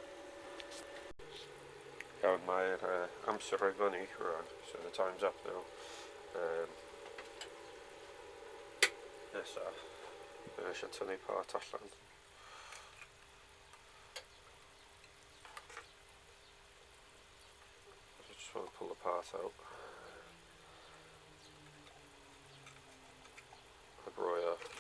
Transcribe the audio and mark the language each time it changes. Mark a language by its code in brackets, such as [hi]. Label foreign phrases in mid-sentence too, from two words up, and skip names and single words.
[cy] Iawn, mae'r amser rhoi fyny rwan, [en] so the time's up now. [cy] Nesaf, eisiau tynnu part allan. [en] I just want to pull the part out. A broiler.